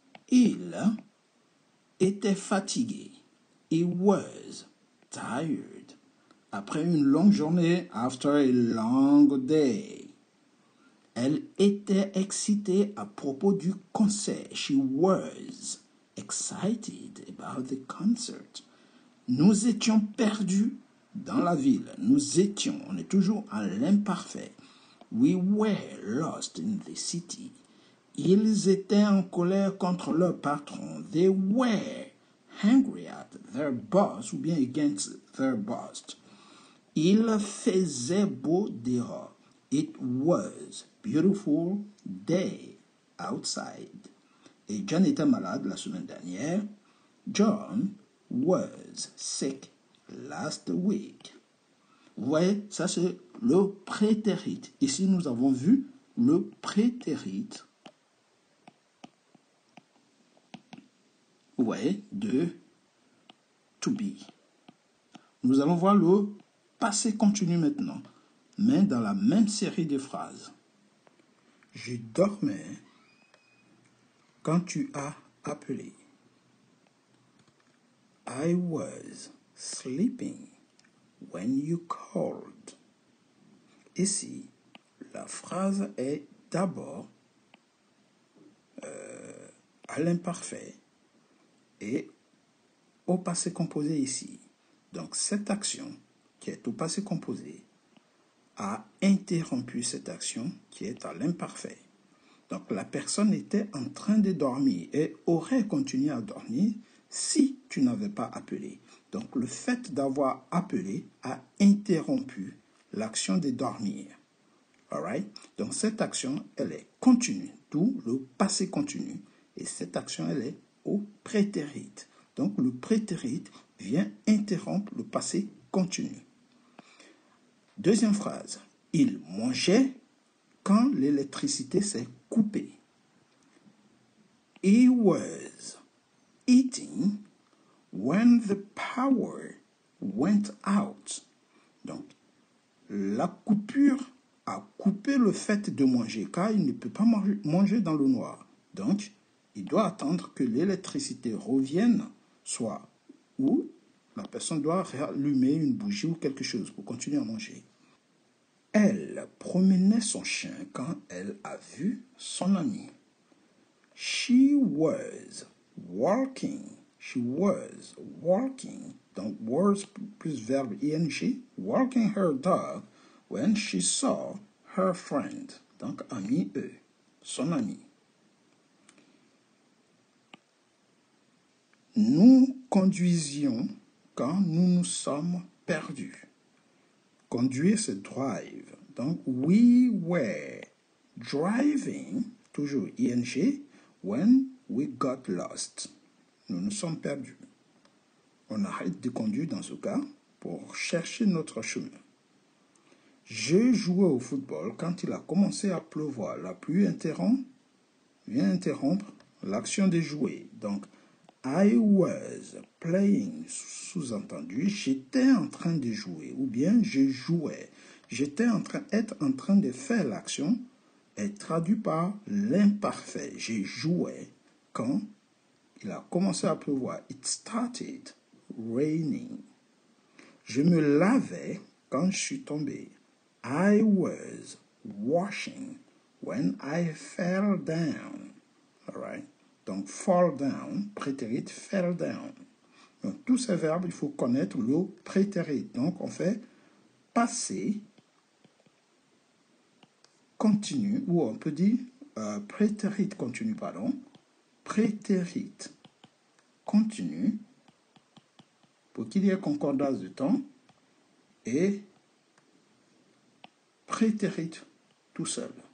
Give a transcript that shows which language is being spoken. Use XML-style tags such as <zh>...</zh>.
<fr>Il était fatigué,</fr> <en>he was tired,</en> <fr>après une longue journée,</fr> <en>after a long day.</en> <fr>Elle était excitée à propos du concert.</fr> <en>She was excited about the concert.</en> <fr>Nous étions perdus dans la ville. Nous étions, on est toujours à l'imparfait.</fr> <en>We were lost in the city.</en> <fr>Ils étaient en colère contre leur patron.</fr> <en>They were angry at their boss</en> <fr>ou bien</fr> <en>against their boss.</en> <fr>Il faisait beau dehors.</fr> <en>It was beautiful day outside.</en> <fr>Et John était malade la semaine dernière.</fr> <en>John was sick last week.</en> <fr>Vous voyez, ça c'est le prétérit. Ici, nous avons vu le prétérit. Vous voyez, de to be. Nous allons voir le passé continu maintenant, mais dans la même série de phrases. Je dormais quand tu as appelé.</fr> <en>I was sleeping when you called.</en> <fr>Ici, la phrase est d'abord à l'imparfait et au passé composé ici. Donc, cette action qui est au passé composé a interrompu cette action qui est à l'imparfait. Donc, la personne était en train de dormir et aurait continué à dormir si tu n'avais pas appelé. Donc, le fait d'avoir appelé a interrompu l'action de dormir.</fr> <en>Alright?</en> <fr>Donc, cette action, elle est continue, d'où le passé continu. Et cette action, elle est au prétérit. Donc, le prétérit vient interrompre le passé continu. Deuxième phrase. Il mangeait quand l'électricité s'est coupée. He was eating when the power went out. Donc, la coupure a coupé le fait de manger, car il ne peut pas manger dans le noir. Donc, il doit attendre que l'électricité revienne, soit ou la personne doit rallumer une bougie ou quelque chose pour continuer à manger. Elle promenait son chien quand elle a vu son ami.</fr> <en>She was walking. She was walking.</en> <fr>Donc, was plus verbe ing.</fr> <en>Walking her dog when she saw her friend.</en> <fr>Donc, ami eux. Son ami. Nous conduisions quand nous nous sommes perdus. Conduire, c'est drive. Donc,</fr> <en>we were driving,</en> <fr>toujours</fr> <en>ing, when we got lost.</en> <fr>Nous nous sommes perdus. On arrête de conduire dans ce cas pour chercher notre chemin. Je jouais au football quand il a commencé à pleuvoir. La pluie vient interrompre l'action de jouer. Donc,</fr> <en>I was playing,</en> <fr>sous-entendu, j'étais en train de jouer, ou bien je jouais. Être en train de faire l'action est traduit par l'imparfait. Je jouais quand il a commencé à pleuvoir.</fr> <en>It started raining.</en> <fr>Je me lavais quand je suis tombé.</fr> <en>I was washing when I fell down. All right?</en> <fr>Donc, fall down, prétérit fell down. Donc, tous ces verbes, il faut connaître le prétérit. Donc, on fait passé continu, ou on peut dire prétérit continu, pardon. Prétérit continu, pour qu'il y ait concordance de temps, et prétérit tout seul.</fr>